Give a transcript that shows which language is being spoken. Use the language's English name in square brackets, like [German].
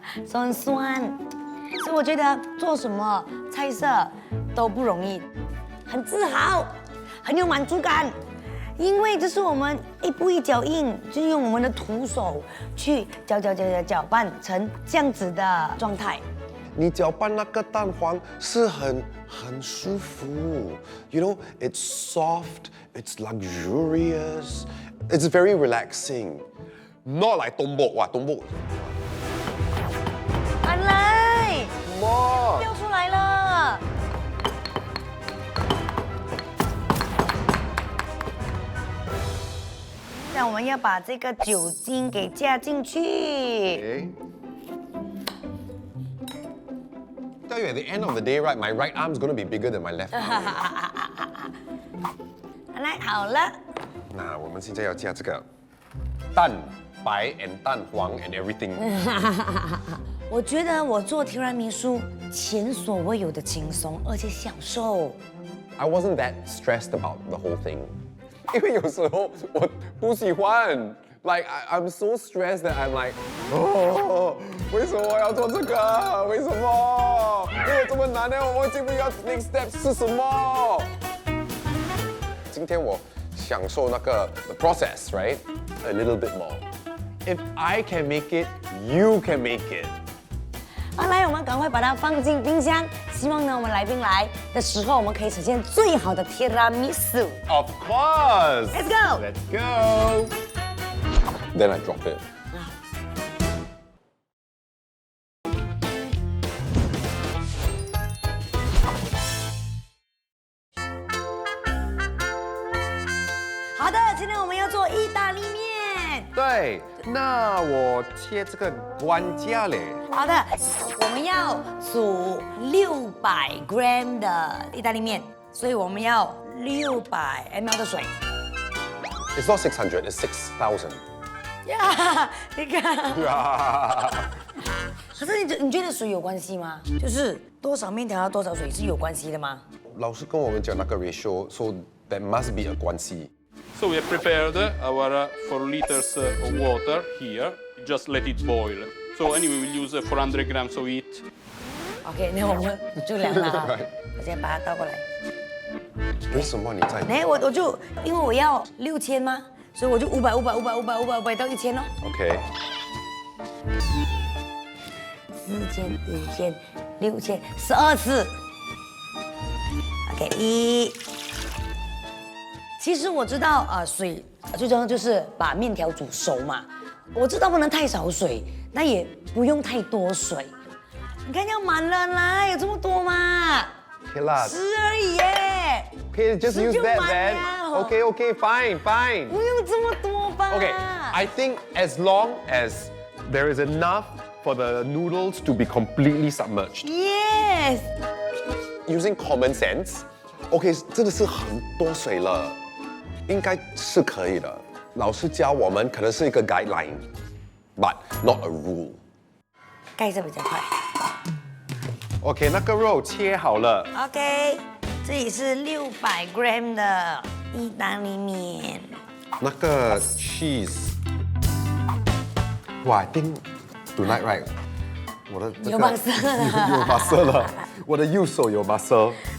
[Chinese] 手很酸，所以我觉得做什么菜色都不容易，很自豪，很有满足感。因为这是我们一步一脚印，就是用我们的徒手去搅拌成这样子的状态。你搅拌那个蛋黄是很舒服 ， [English] you know, it's soft, it's luxurious, it's very relaxing, not like [Chinese] 东坡哇东坡，安来，哇，掉出来了。那我们要把这个酒精给加进去。哎。 [English] Tell you at the end of the day, right, my right arm's gonna be bigger than my left arm. [Chinese] 来，好了。那我们现在要加这个蛋白 and 蛋黄 and everything. 我觉得我做提拉米苏前所未有的轻松，而且享受。 [English] I wasn't that stressed about the whole thing. [Chinese] 因为有时候我不喜欢 ， [English] like I'm so stressed that I'm like, [Chinese] 哦，为什么我要做这个？为什么？因为这么难呢，我记不要 [English] next step [Chinese] 是什么？今天我享受那个 [English] the process, right? A little bit more. If I can make it, you can make it. [Chinese] 好，来，我们赶快把它放进冰箱。希望呢，我们来宾来的时候，我们可以呈现最好的提拉米苏。 [English] Of course. Let's go. Let's go. Then I drop it. [Chinese] 今天我们要做意大利面。对，那我切这个关架嘞。好的，我们要煮600 gram 的意大利面，所以我们要600 ml 的水。 [English] It's not 600, it's 6,000. [Chinese] 呀，你看。呀，可是你觉得水有关系吗？就是多少面条要多少水是有关系的吗？老师跟我们讲那个 ratio, [English] so there must be a [Chinese] 关系。 [English] So we have prepared our 4 liters of water here. Just let it boil. So anyway, we'll use 400 grams of it. [Chinese] OK， 那我们就量了啊。我先把它倒过来。为什么你在？哎，我就因为我要6000吗？所以我就500到1000咯。 OK， 4000、5000、6000，12次。 OK， 其实我知道水最重要就是把面条煮熟嘛。我知道不能太少水，那也不用太多水。你看要满了啦，有这么多吗，OK 啦。 10而已耶。 [English] Okay, just use [Chinese] 10就 [English] that [Chinese] 满 [English] then. [Chinese] 了 [English] Okay, fine. [Chinese] 不用这么多吧。 [English] Okay, I think as long as there is enough for the noodles to be completely submerged. Yes。 using common sense, [Chinese] OK， 真的是很多水了，应该是可以的。老师教我们可能是一个 guideline， [English] but not a rule。 [Chinese] 盖着比较快。 OK， 那个肉切好了。 OK， 这里是600 gram 的意大利面。那个 cheese， 哇 [English] I think tonight right， [Chinese] 我的这个有 muscle 了有 muscle 了，我的右手有 muscle。